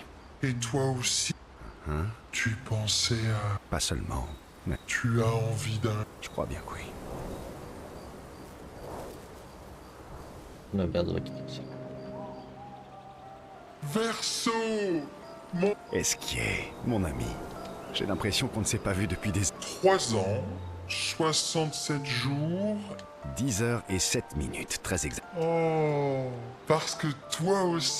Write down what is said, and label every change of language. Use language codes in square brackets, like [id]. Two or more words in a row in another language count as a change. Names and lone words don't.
[fr] Et toi aussi, hein? tu pensais à... Pas seulement, mais Tu as envie d'un... je crois bien que oui. [tr] Buna biraz vakit geçecek. [fr] Verso Mon... Esquier, mon ami. J'ai l'impression qu'on ne s'est pas vu depuis des 3 ans, 67 jours... 10 heures et 7 minutes, très exact. Oh, parce que toi aussi...